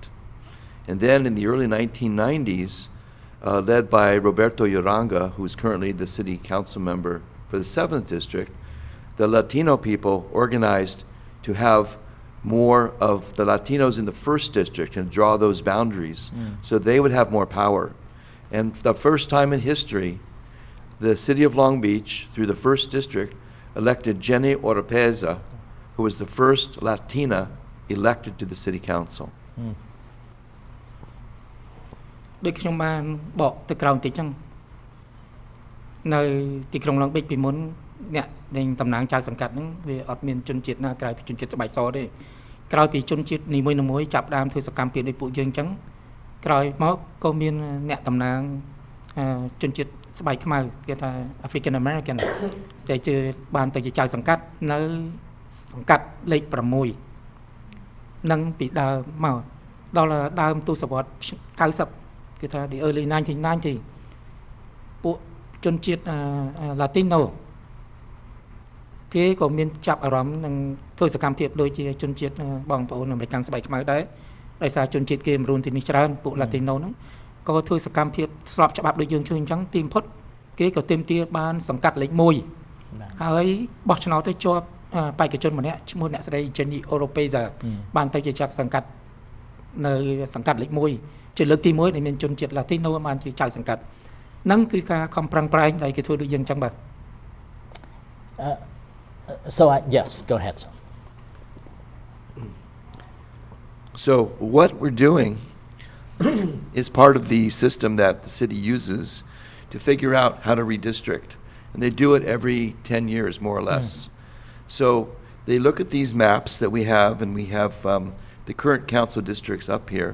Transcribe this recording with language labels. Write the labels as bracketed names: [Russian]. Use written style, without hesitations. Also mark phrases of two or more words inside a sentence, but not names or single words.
[English] And then in the early 1990s, led by Roberto Uranga, who's currently the city council member for the 7th district, the Latino people organized to have more of the Latinos in the 1st district and draw those boundaries so they would have more power. And for the first time in history, the city of Long Beach, through the 1st district, elected Jenny Oropeza, who was the first Latina elected to the city council. [Khmer] ដូចខ្ញុំបានបកទៅក្រៅបន្តិចចឹងនៅទីក្រុងឡុងប៊ិចពីមុនអ្នកដែលតំណាងចៅសង្កាត់ហ្នឹងវាអត់មានជនជាតិណាក្រៅពីជនជាតិស្បែកសទេក្រោយពីជនជាតិនីមួយៗចាប់ដើមធ្វើសកម្មភាពដោយពួកយើងអញ្ចឹងក្រោយមកក៏មានអ្នកតំណាងជនជាតិស្បែកខ្មៅគេថា [English] African American [Khmer] តែជាបានទៅជាចៅសង្កាត់នៅសង្កាត់លេខ 6នឹងពីដើមមកដល់ដើមទសវត្សរ៍90គេថា [English] the early 1990 [Khmer] ពួកជនជាតិ Latino គេក៏មានចាប់អារម្មណ៍នឹងធ្វើស កម្មភាពដូចជាជនជាតិបងប្អូនអាមេរិកស្បែកខ្មៅដែរដោយសារជនជាតិគេមរូនទីនេះច្រើនពួក Latino ហ្នឹងក៏ធ្វើសកម្មភាពស្របច្បាប់ដូចយើងជួយអញ្ចឹងទីបំផុតគេក៏ទាមទារបានសង្កាត់លេខ1ហើយបោះឆ្នោតទៅជាប់បេក្ខជនម្នាក់ឈ្មោះអ្នកស្រី Jenny Oropeza បានទៅជាចាប់សង្កាត់នៅសង្កាត់លេខ1ជាលើកទី1ដែលមានជនជាតិ Latino បានជាចៅសង្កាត់ហ្នឹងគឺការខំប្រឹងប្រែងដែលគេធ្វើដូចយើងអញ្ចឹងបាទ [English] So yes, go ahead. So what we're doing is part of the system that the city uses to figure out how to redistrict. And they do it every 10 years, more or less. So they look at these maps that we have, and we have the current council districts up here.